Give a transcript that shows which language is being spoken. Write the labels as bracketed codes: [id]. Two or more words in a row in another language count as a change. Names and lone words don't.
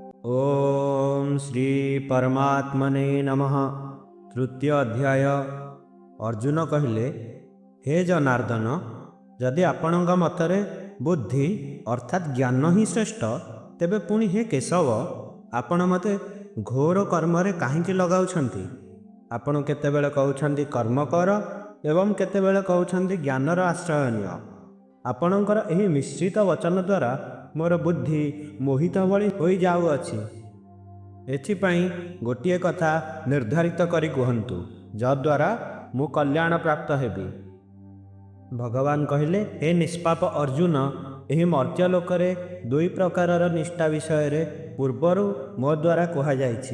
[sa] ओम श्री परमात्मने नमः। [or] ତୃତୀୟ ଅଧ୍ୟାୟ। ଅର୍ଜୁନ କହିଲେ, ହେ ଜନାର୍ଦ୍ଦନ, ଯଦି ଆପଣଙ୍କ ମତରେ ବୁଦ୍ଧି ଅର୍ଥାତ୍ ଜ୍ଞାନ ହିଁ ଶ୍ରେଷ୍ଠ, ତେବେ ପୁଣି ହେ କେଶବ, ଆପଣ ମତେ ଘୋର କର୍ମରେ କାହିଁକି ଲଗାଉଛନ୍ତି? ଆପଣ କେତେବେଳେ କହୁଛନ୍ତି କର୍ମ କର ଏବଂ କେତେବେଳେ କହୁଛନ୍ତି ଜ୍ଞାନର ଆଶ୍ରୟ ନିଅ। आपणଙ୍କର ଏହି ମିଶ୍ରିତ ବଚନ ଦ୍ୱାରା ମୋର ବୁଦ୍ଧି ମୋହିତ ଭଳି ହୋଇଯାଉଅଛି। ଏଥିପାଇଁ ଗୋଟିଏ କଥା ନିର୍ଦ୍ଧାରିତ କରି କୁହନ୍ତୁ, ଯଦ୍ୱାରା ମୁଁ କଲ୍ୟାଣ ପ୍ରାପ୍ତ ହେବି। ଭଗବାନ କହିଲେ, ହେ ନିଷ୍ପାପ ଅର୍ଜୁନ, ଏହି ମର୍ତ୍ତ୍ୟଲୋକରେ ଦୁଇ ପ୍ରକାରର ନିଷ୍ଠା ବିଷୟରେ ପୂର୍ବରୁ ମୋ ଦ୍ୱାରା କୁହାଯାଇଛି।